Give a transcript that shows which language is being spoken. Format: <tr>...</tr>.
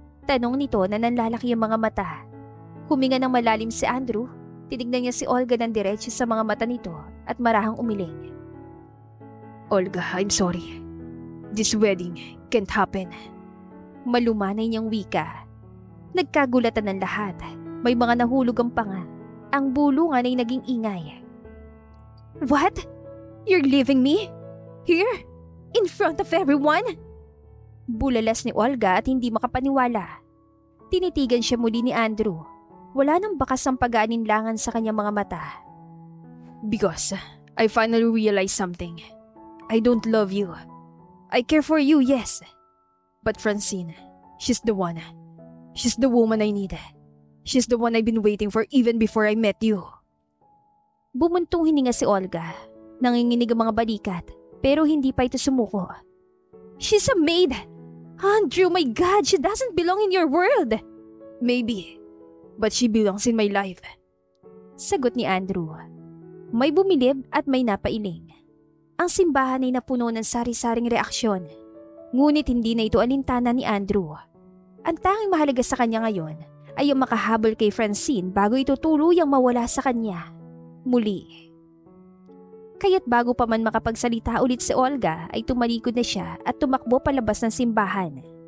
<tl>Tanong nito na nanlalaki ang mga mata. Huminga ng malalim si Andrew, tinignan niya si Olga ng diretso sa mga mata nito at marahang umiling.</tl> <en>Olga, I'm sorry. This wedding can't happen.</en> <tl>Malumanay niyang wika. Nagkagulatan ng lahat. May mga nahulog ang panga. Ang bulungan ay naging ingay.</tl> <en>What? You're leaving me? Here? In front of everyone?</en> <tl>Bulalas ni Olga at hindi makapaniwala. Tinitigan siya muli ni Andrew. Wala nang bakas ang pag-aalinlangan sa kanyang mga mata.</tl> <en>Because I finally realized something. I don't love you. I care for you, yes. But Francine, she's the one. She's the woman I need. She's the one I've been waiting for even before I met you.</en> <tl>Bumuntong hininga si Olga. Nanginginig ang mga balikat, pero hindi pa ito sumuko.</tl> <en>She's a maid! Andrew, my God, she doesn't belong in your world! Maybe, but she belongs in my life.</en> <tl>Sagot ni Andrew. May bumilib at may napailing. Ang simbahan ay napuno ng sari-saring reaksyon. Ngunit hindi na ito alintana ni Andrew. Ang tanging mahalaga sa kanya ngayon ay ang makahabol kay Francine bago ito tuluyang mawala sa kanya. Muli. Kaya't bago pa man makapagsalita ulit si Olga ay tumalikod na siya at tumakbo palabas ng simbahan.</tl>